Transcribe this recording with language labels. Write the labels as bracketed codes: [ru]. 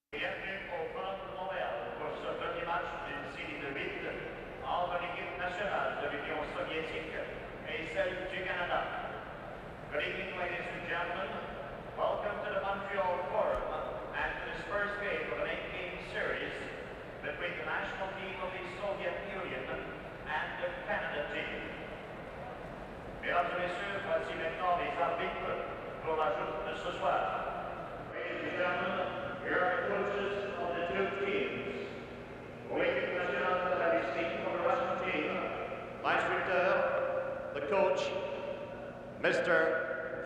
[fr] Bienvenue au Forum de Montréal pour ce premier match d'une série de 8 entre l'équipe nationale de l'Union soviétique et celle du Canada. [en] Good evening, ladies and gentlemen. Welcome to the Montreal Forum and to this first game of an 8-game series between the national team of the Soviet Union and the Canada team. [fr] Mesdames et messieurs, voici maintenant les arbitres pour la journée de ce soir. [en] Ladies and gentlemen, here are the coaches of the two teams. [fr] Pour l'équipe nationale de la Russie, [en] for the Russian team, [fr] l'instructeur, [en] the coach, Mr.